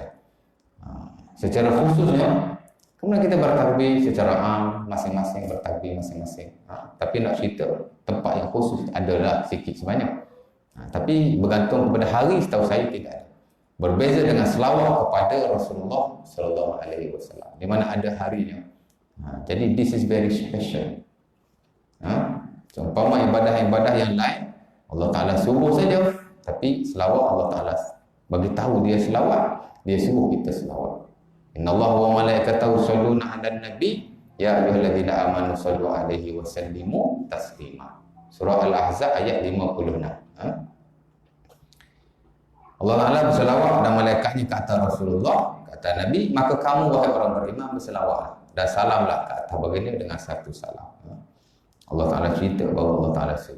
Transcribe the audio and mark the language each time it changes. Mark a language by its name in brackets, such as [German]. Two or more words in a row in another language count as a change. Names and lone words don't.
[Malay] Secara khususnya, kemudian kita bertakbir secara am, masing-masing bertakbir masing-masing. Tapi nak cerita tempat yang khusus adalah sikit sebanyak. Tapi bergantung kepada hari, setahu saya tidak ada. Berbeza dengan selawat kepada Rasulullah [Arabic] صلى الله عليه وسلم, [Malay] di mana ada harinya. [English] Jadi this is very special. [Malay] Seumpama ibadah-ibadah yang lain, Allah Taala suruh saja, tapi selawat Allah Taala bagi tahu dia selawat, dia suruh kita selawat. [Arabic] إن الله وملائكته يصلون على النبي يا أيها الذين آمنوا صلوا عليه وسلموا تسليما. [Malay] Surah Al-Ahzab ayat 56. Allah Ta'ala berselawat dan malaikatnya ke atas Rasulullah, ke atas Nabi, maka kamu wahai orang beriman berselawat dan salamlah ke atas baginda dengan satu salam. Allah Ta'ala cerita bahawa Allah Ta'ala suruh.